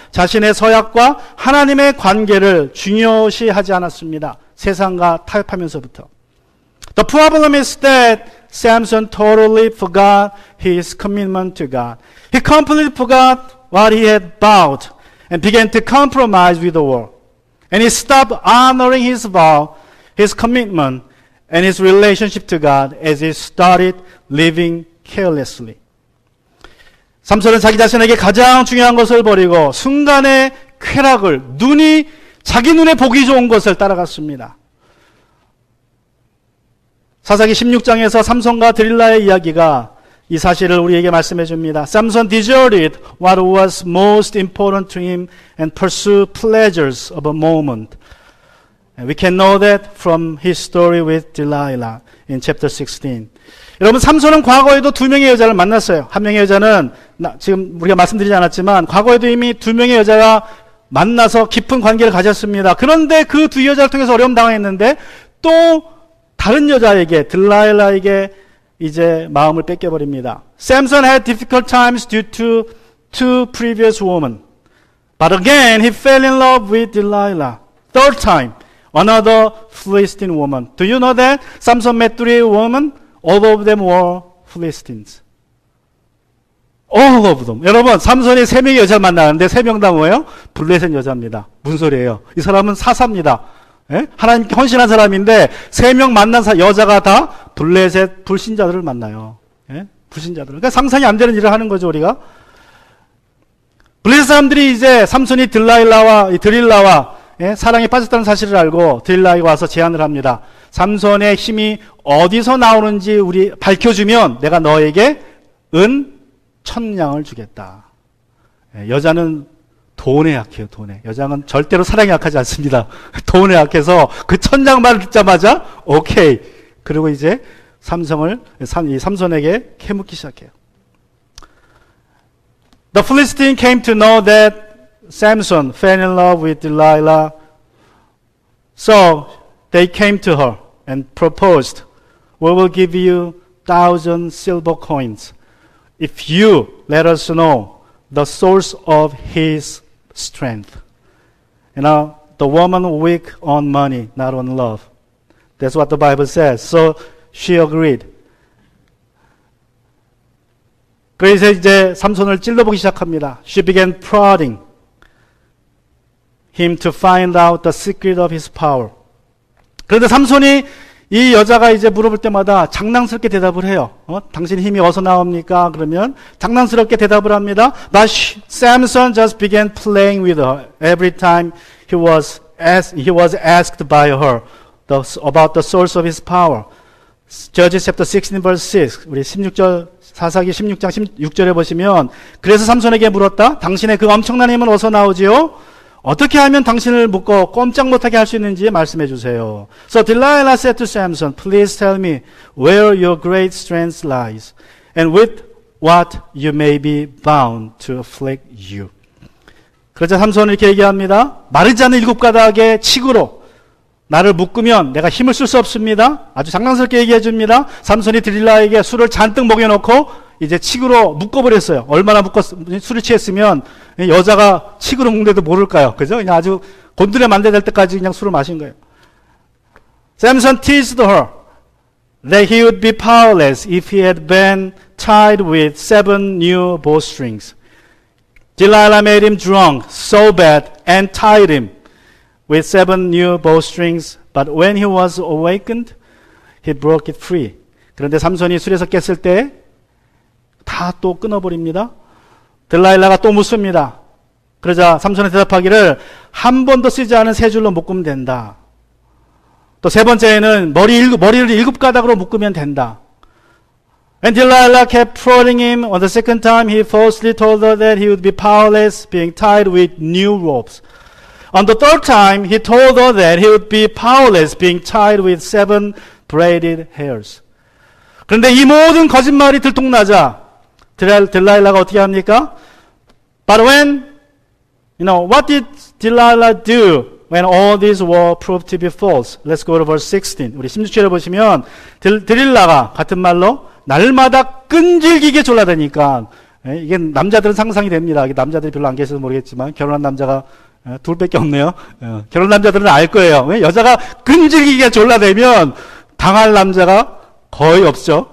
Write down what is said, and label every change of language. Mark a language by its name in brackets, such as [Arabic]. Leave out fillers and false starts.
[Korean] 자신의 서약과 하나님의 관계를 중요시하지 않았습니다. 세상과 타협하면서부터. [English] The problem is that Samson totally forgot his commitment to God. He completely forgot what he had vowed and began to compromise with the world. And he stopped honoring his vow, his commitment, and his relationship to God as he started living carelessly. [Korean] 삼손은 자기 자신에게 가장 중요한 것을 버리고 순간의 쾌락을 자기 눈에 보기 좋은 것을 따라갔습니다. 사사기 16장에서 삼손과 드릴라의 이야기가 이 사실을 우리에게 말씀해 줍니다. [English] Samson deserted what was most important to him and pursued pleasures of a moment. And we can know that from his story with Delilah in chapter 16. [Korean] 여러분, 삼손은 과거에도 두 명의 여자를 만났어요. 한 명의 여자는 지금 우리가 말씀드리지 않았지만 과거에도 이미 두 명의 여자가 만나서 깊은 관계를 가졌습니다. 그런데 그 두 여자를 통해서 어려움 당했는데 또 다른 여자에게, 들라일라에게 이제 마음을 뺏겨버립니다. [English] Samson had difficult times due to two previous women. But again, he fell in love with Delilah. Third time, another Philistine woman. Do you know that? Samson met three women. All of them were Philistines. All of them. [Korean] 여러분, 삼손이 세 명의 여자를 만나는데 세 명 다 뭐예요? 블레셋 여자입니다. 무슨 소리예요? 이 사람은 사사입니다. 예? 하나님께 헌신한 사람인데 세 명 만난 여자가 다 블레셋 불신자들을 만나요. 예? 불신자들. 그러니까 상상이 안 되는 일을 하는 거죠, 우리가. 블레셋 사람들이 이제 삼손이 드릴라와 예? 사랑에 빠졌다는 사실을 알고 드릴라에게 와서 제안을 합니다. 삼손의 힘이 어디서 나오는지 우리 밝혀주면 내가 너에게 은 1000냥을 주겠다. 예, 여자는 돈에 약해요, 돈에. 여자는 절대로 사랑에 약하지 않습니다. 돈에 약해서 그 천장만 듣자마자 오케이. 그리고 이제 이 삼손에게 캐묻기 시작해요. [English] The Philistine came to know that Samson fell in love with Delilah. So they came to her and proposed, "We will give you 1,000 silver coins if you let us know the source of his strength." You know, the woman weak on money, not on love. That's what the Bible says. So she agreed. [Korean] 그래서 이제 삼손을 찔러보기 시작합니다. [English] She began prodding him to find out the secret of his power. [Korean] 그런데 삼손이 이 여자가 이제 물어볼 때마다 장난스럽게 대답을 해요. 당신 힘이 어디서 나옵니까? 그러면 장난스럽게 대답을 합니다. [English] But Samson just began playing with her every time he was asked by her about the source of his power. Judges chapter 16 verse 6. [Korean] 우리 4사기 16장 16절에 보시면 그래서 삼손에게 물었다. 당신의 그 엄청난 힘은 어디서 나오지요? 어떻게 하면 당신을 묶어 꼼짝 못하게 할 수 있는지 말씀해 주세요. [English] So Delilah said to Samson, "Please tell me where your great strength lies, and with what you may be bound to afflict you." [Korean] 그러자 삼손은 이렇게 얘기합니다. 마르지 않는 7가닥의 칡으로 나를 묶으면 내가 힘을 쓸 수 없습니다. 아주 장난스럽게 얘기해 줍니다. 삼손이 드릴라에게 술을 잔뜩 먹여놓고 이제 칡으로 묶어버렸어요. 얼마나 술을 취했으면 여자가 칡으로 묶는데도 모를까요? 그죠? 그냥 아주 곤드레 만들될 때까지 그냥 술을 마신 거예요. [English] Samson teased her that he would be powerless if he had been tied with 7 new bowstrings. Delilah made him drunk so bad and tied him with 7 new bowstrings, but when he was awakened, he broke it free. [Korean] 그런데 삼손이 술에서 깼을 때 다 또 끊어버립니다. 들라일라가 또 묻습니다. 그러자 삼손이 대답하기를 한 번도 쓰지 않은 3줄로 묶으면 된다. 또 3번째에는 머리를 7가닥으로 묶으면 된다. [English] And Delilah kept prodding him. On the second time, he falsely told her that he would be powerless, being tied with new ropes. On the third time, he told her that he would be powerless, being tied with 7 braided hairs. [Korean] 그런데 이 모든 거짓말이 들통나자 딜라일라가 어떻게 합니까? [English] But what did Delilah do when all these were proved to be false? Let's go to verse 16. [Korean] 우리 16절에 보시면 드릴라가 같은 말로 날마다 끈질기게 졸라대니까 이게 남자들은 상상이 됩니다. 남자들이 별로 안 계셔서 모르겠지만 결혼한 남자가 둘밖에 없네요. 결혼 남자들은 알 거예요. 여자가 끈질기게 졸라대면 당할 남자가 거의 없죠.